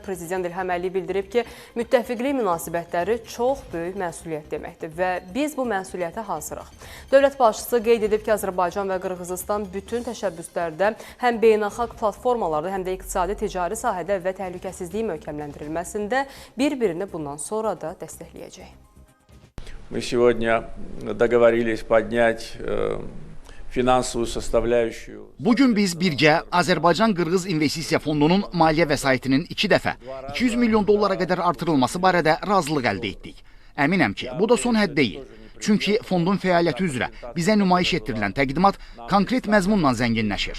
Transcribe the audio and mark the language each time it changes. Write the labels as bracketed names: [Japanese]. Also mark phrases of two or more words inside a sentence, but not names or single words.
[Azerbaijani] Prezident İlham Əliyev bildirib ki, müttəfiqlik münasibətləri çox böyük məsuliyyət deməkdir və biz bu məsuliyyətə hazırıq. Dövlət başçısı qeyd edib ki, Azərbaycan və Qırğızistan bütün təşəbbüslərdə həm beynəlxalq platformalarda, həm də iqtisadi ticari sahədə və təhlükəsizliyin möhkəmləndirilməsində bir-birini bundan sonra da dəstəkləyəcək. [Russian] Мы сегодня договорились поднять финансовую составляющую. [Azerbaijani] Bugün biz birgə Azərbaycan-Qırğız İnvestisiya Fondunun maliyyə vəsaitinin 2 dəfə 200 milyon dollara qədər artırılması barədə razılıq əldə etdik. Əminəm ki, bu da son hədd deyil. Çünki fondun fəaliyyəti üzrə bizə nümayiş etdirilən təqdimat konkret məzmunla zənginləşir.